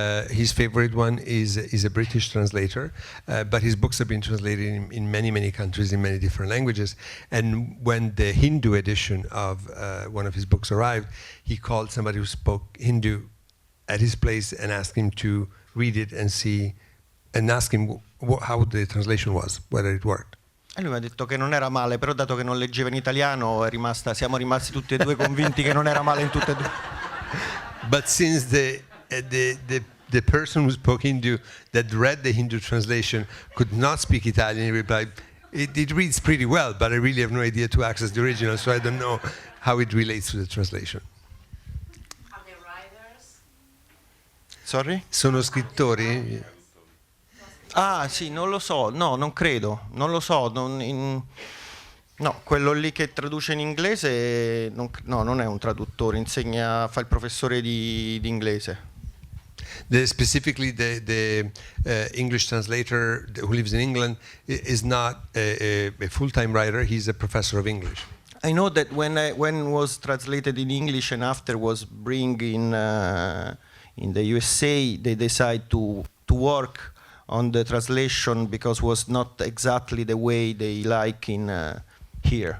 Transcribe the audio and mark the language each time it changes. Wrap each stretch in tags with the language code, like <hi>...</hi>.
<en>His favorite one is a British translator, but his books have been translated in many countries in many different languages. And when the Hindu edition of one of his books arrived, he called somebody who spoke Hindu at his place and asked him to read it and see, and ask him how the translation was, whether it worked.</en> <it>E lui mi ha detto che non era male, però dato che non leggeva in italiano siamo rimasti tutti e 2 convinti che non era male in tutte e 2.</it> <en>But since the person who spoke Hindu that read the Hindu translation could not speak Italian, he replied, it reads pretty well, but I really have no idea to access the original, so I don't know how it relates to the translation. Are they writers? Sorry?</en> <it>Sono scrittori? Ah sì, non lo so, no, non credo, non lo so, no, quello lì che traduce in inglese non è un traduttore, fa il professore di inglese.</it> <en>Specifically, the English translator who lives in England is not a full-time writer, he's a professor of English. I know that when was translated in English and after was bring in the USA, they decide to work on the translation because was not exactly the way they like in here.</en>